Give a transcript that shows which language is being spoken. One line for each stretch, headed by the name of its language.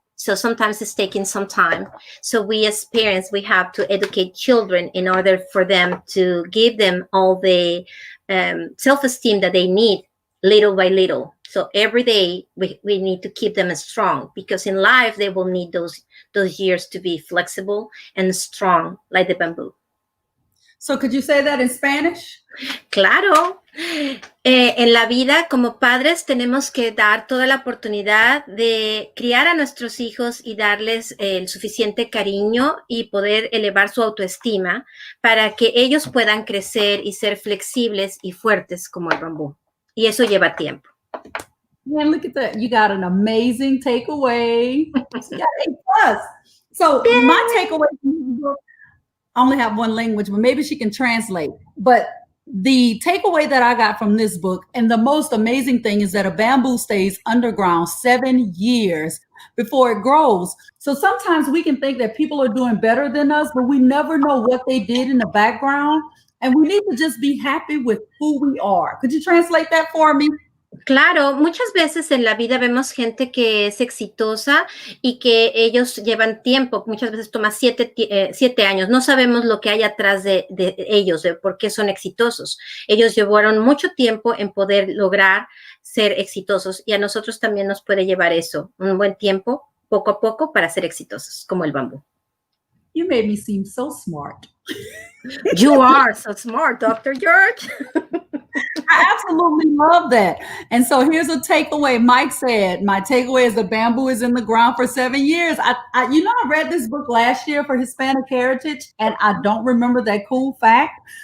English: So sometimes it's taking some time. So we as parents, we have to educate children in order for them to give them all the self-esteem that they need little by little. So every day we need to keep them strong, because in life they will need those years to be flexible and strong like the bamboo. So could you say that in Spanish?
Spanish: Claro. En la vida, como padres, tenemos que dar toda la oportunidad de criar a nuestros hijos y darles el suficiente cariño y poder elevar su autoestima para que ellos puedan crecer y ser flexibles y fuertes como el bambú. Y eso lleva tiempo.
English: Man, look at that. You got an amazing takeaway. You got A+. So my takeaway from this book, I only have one language, but maybe she can translate. But the takeaway that I got from this book, and the most amazing thing, is that a bamboo stays underground 7 years before it grows. So sometimes we can think that people are doing better than us, but we never know what they did in the background. And we need to just be happy with who we are. Could you translate that for me?
Spanish: Claro, muchas veces en la vida vemos gente que es exitosa y que ellos llevan tiempo, muchas veces toma 7 años. No sabemos lo que hay atrás de ellos, de por qué son exitosos. Ellos llevaron mucho tiempo en poder lograr ser exitosos y a nosotros también nos puede llevar eso, un buen tiempo, poco a poco, para ser exitosos, como el bambú.
English: You made me seem so smart. You are so smart, Dr. George. I absolutely love that. And so here's a takeaway. Mike said, my takeaway is the bamboo is in the ground for 7 years. I read this book last year for Hispanic Heritage, and I don't remember that cool fact.